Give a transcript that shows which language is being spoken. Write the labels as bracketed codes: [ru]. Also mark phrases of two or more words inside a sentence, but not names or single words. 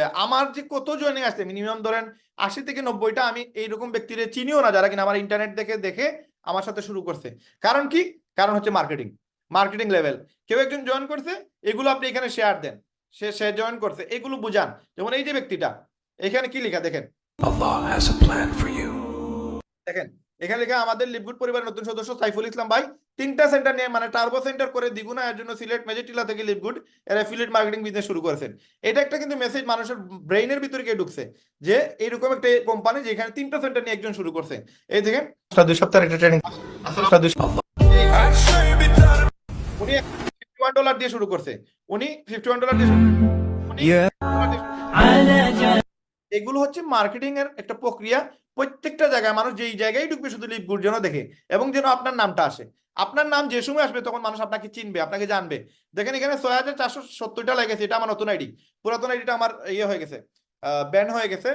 [bn] আমার যে কত জয়েনিং আসছে, মিনিমাম ধরেন 80 থেকে 90টা আমি এইরকম ব্যক্তিরে চিনিও না, যারা কিনা আমার ইন্টারনেট দেখে আমার সাথে শুরু করছে। কারণ কি? কারণ হচ্ছে [en] marketing level. [bn] কেউ একজন জয়েন করছে, এগুলো আপনি এখানে শেয়ার দেন, সে জয়েন করছে, এগুলো বুঝান। যেমন এই যে ব্যক্তিটা, এখানে কি লেখা দেখেন, [en] Allah has a plan for you. [bn] দেখেন এখানে লেখা আমাদের লিপগুড পরিবারের নতুন সদস্য সাইফুল ইসলাম ভাই 3টা সেন্টার নিয়ে, মানে [en] turbo center [bn] করে দ্বিগুণ আয়ের জন্য সিলেট মেজেটিলা থেকে লিপগুড এর [en] affiliate marketing business [bn] শুরু করেছেন। এটা একটা কিন্তু মেসেজ মানুষের ব্রেইনের ভিতরে গিয়ে ঢুকছে যে এরকম একটা কোম্পানি যেখানে 3টা সেন্টার নিয়ে একজন শুরু করছে। এই দেখেন 2 সপ্তাহের একটা ট্রেনিং, [tr] Her şey biter [bn] উনি $51 দিয়ে শুরু করছে, উনি $51 দিয়ে এগুলো হচ্ছে মার্কেটিং এর একটা প্রক্রিয়া। প্রত্যেকটা জায়গায় মানুষ যেই জায়গায় ঢুকবে শুধু লিপগুড যেন দেখে, এবং যেন আপনার নামটা আসে। আপনার নাম যে সময় আসবে তখন মানুষ আপনাকে চিনবে, আপনাকে জানবে। দেখেন এখানে 6470টা লেগেছে, এটা আমার নতুন আইডি, পুরাতন আইডিটা আমার ইয়ে হয়ে গেছে, ব্যান হয়ে গেছে।